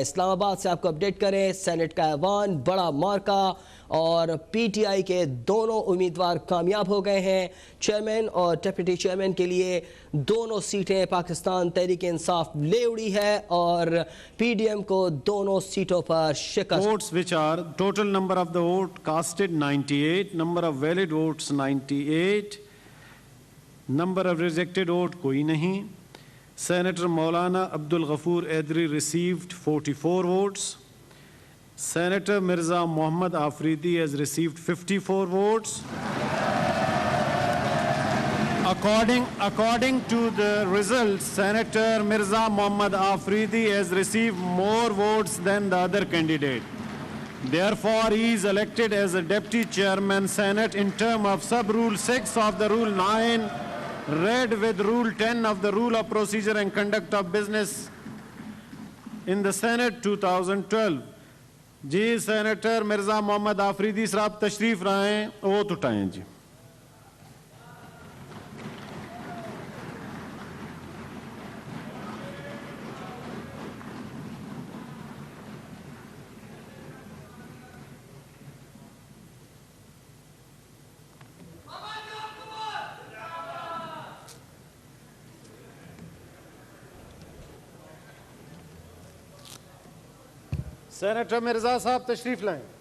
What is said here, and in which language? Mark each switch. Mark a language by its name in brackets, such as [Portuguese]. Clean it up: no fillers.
[Urdu] اسلام آباد سے آپ کو اپڈیٹ کریں سینٹ کا ایوان بڑا مارکا اور پی ٹی آئی کے دونوں امیدوار کامیاب ہو گئے ہیں. چیئرمین اور ڈیپٹی چیئرمین کے لیے دونوں سیٹیں پاکستان تحریک انصاف لے اڑی ہے اور پی ڈی ایم کو دونوں سیٹوں پر شکست. [English] Votes which are total number of the vote casted 98, number of valid votes 98, number of rejected vote [Urdu] کوئی نہیں. [English] Senator Maulana Abdul Ghafoor Edri received 44 votes. Senator Mirza Muhammad Afridi has received 54 votes. According to the results, Senator Mirza Muhammad Afridi has received more votes than the other candidate. Therefore, he is elected as a Deputy Chairman Senate in term of Sub-Rule 6 of the Rule 9, read with Rule 10 of the Rule of Procedure and Conduct of Business in the Senate 2012. [Urdu] جی senator Mirza Muhammad Afridi صاحب تشریف لائیں vote اٹھائیں. جی senator Mirza صاحب تشریف لائیں.